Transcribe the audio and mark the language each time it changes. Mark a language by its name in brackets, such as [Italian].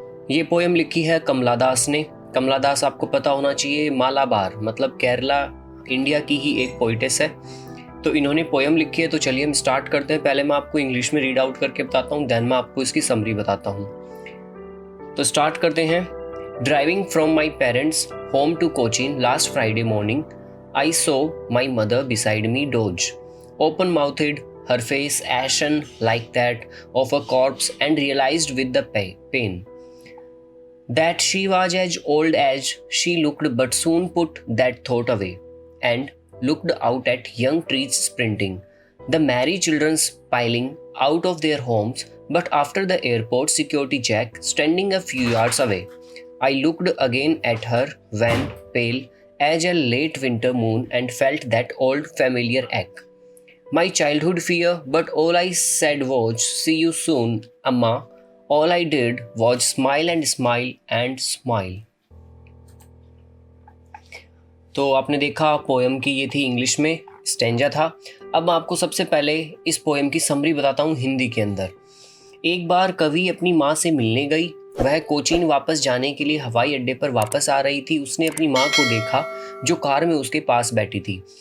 [Hindi] ये पोएम लिखी है कमला दास ने। कमला दास आपको पता होना चाहिए, मालाबार मतलब केरला इंडिया की ही एक पोइटेस है। तो इन्होंने पोएम लिखी है। तो चलिए हम स्टार्ट करते हैं। पहले मैं आपको इंग्लिश में रीड आउट करके बताता हूँ, देन मैं आपको इसकी समरी बताता हूँ। तो स्टार्ट करते हैं। [English] Driving from my parents' home to Cochin last Friday morning, I saw my mother beside me doze, open-mouthed, her face ashen like that of a corpse, and realized with the pain that she was as old as she looked, but soon put that thought away and looked out at young trees sprinting, the merry children piling out of their homes, but after the airport security check standing a few yards away. I looked again at her, wan, pale as a late winter moon, and felt that old familiar ache. My childhood fear, but all I said was, "See you soon, Amma." All I did was smile and smile and smile. [Hindi] तो आपने देखा poem की ये थी English में, stanza था। अब मैं आपको सबसे पहले इस पोएम की समरी बताता हूँ हिंदी के अंदर। एक बार कवि अपनी माँ से मिलने गई। वह कोचीन वापस जाने के लिए हवाई अड्डे पर वापस आ रही थी। उसने अपनी माँ को देखा जो कार में उसके पास बैठी थी।